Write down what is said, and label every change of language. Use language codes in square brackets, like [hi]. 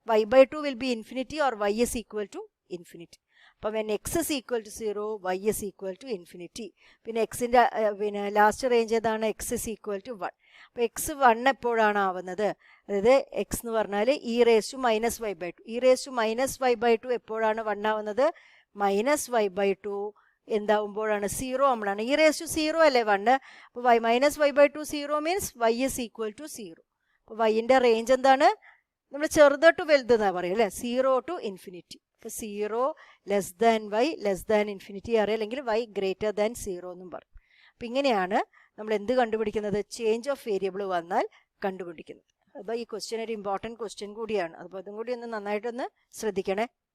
[en] y/2 will be infinity or y is equal to infinity. [ml] അപ്പോൾ [en] when x is equal to 0 y is equal to infinity. [ml] പിന്നെ എക്സിൻ്റെ പിന്നെ last range ഏതാണ്? [en] x is equal to 1. [ml] അപ്പോൾ x 1 എപ്പോഴാണ് ആവുന്നത്? അതായത് x എന്ന് പറഞ്ഞാൽ e⁻⁻y/2. e⁻⁻y/2 എപ്പോഴാണ് 1 ആവുന്നത്? -y/2 എന്താവുമ്പോഴാണ്? 0 ആവുമ്പോഴാണ്. e⁻0 അല്ലേ 1? അപ്പോൾ -y/2 0 means y is equal to 0. അപ്പോൾ y-ൻ്റെ റേഞ്ച് എന്താണ്? നമ്മൾ ചെറുത് ടു വലുത് എന്നാണ് പറയുക അല്ലേ, 0 to infinity. അപ്പോൾ [en] 0 less than y less than infinity [ml] അറിയാം, അല്ലെങ്കിൽ [en] y greater than 0 [ml] എന്നും പറയും. അപ്പം ഇങ്ങനെയാണ് നമ്മൾ എന്ത് കണ്ടുപിടിക്കുന്നത്? ചേഞ്ച് ഓഫ് വേരിയബിൾ വന്നാൽ കണ്ടുപിടിക്കുന്നത്. അപ്പോൾ ഈ ക്വസ്റ്റ്യൻ ഒരു ഇമ്പോർട്ടൻറ്റ് ക്വസ്റ്റ്യൻ കൂടിയാണ്. അപ്പോൾ അതും കൂടി ഒന്ന് നന്നായിട്ടൊന്ന് ശ്രദ്ധിക്കണേ.